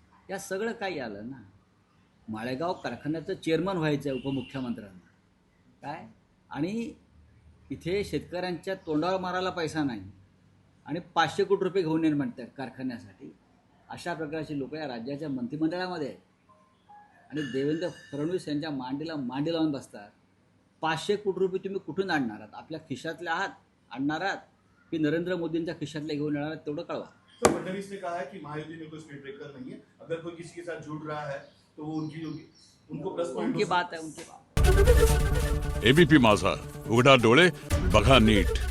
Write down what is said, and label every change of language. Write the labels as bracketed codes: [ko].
[mr] या सगळं काही आलं ना. माळेगाव कारखान्याचं चेअरमन व्हायचं आहे उपमुख्यमंत्र्यांना काय, आणि इथे शेतकऱ्यांच्या तोंडावर मारायला पैसा नाही आणि 500 कोटी रुपये घेऊन येईल म्हणतात कारखान्यासाठी. अशा प्रकारचे लोक या राज्याच्या मंत्रिमंडळामध्ये आहेत आणि देवेंद्र फडणवीस यांच्या मांडीला मांडी लावून बसतात. 500 कोटी रुपये तुम्ही कुठून आणणार आहात? आपल्या खिशातले आहात आणणार आहात की नरेंद्र मोदींच्या खिशातले घेऊन येणार आहात? तेवढं कळवा. [hi] तो फडणवीस ने कहा है कि महायुति में कोई स्पीड ब्रेकर नहीं है, अगर कोई किसी के साथ जुड़ रहा है तो वो उनकी होगी, उनको प्लस पॉइंट उनकी बात है, उनकी बात. [mr] एबीपी माझा, उघडा डोळे बघा नीट.